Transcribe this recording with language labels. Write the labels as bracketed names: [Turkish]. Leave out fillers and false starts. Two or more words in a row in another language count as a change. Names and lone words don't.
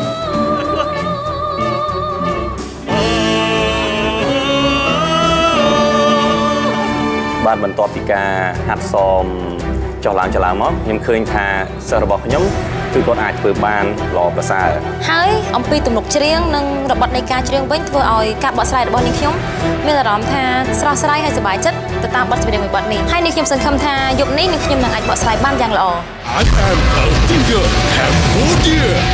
[Khmer] បន្ទាប់ពីការហាត់សមចុះឡើងមកខ្ញុំឃើញថាសិស្សរបស់ខ្ញុំគឺគាត់អាចធ្វើបានល្អប្រសើរ ហើយអំពីទំនុកច្រៀងនិងរបត់នៃការច្រៀងវិញធ្វើឲ្យការបកស្រាយរបស់នាងខ្ញុំមានអារម្មណ៍ថាស្រស់ស្រាយហើយសប្បាយចិត្តទៅតាមបទចម្រៀងមួយបទនេះហើយនាងខ្ញុំសង្ឃឹមថាយប់នេះនាងខ្ញុំនឹងអាចបកស្រាយបានយ៉ាងល្អ [English] I am a finger Cambodia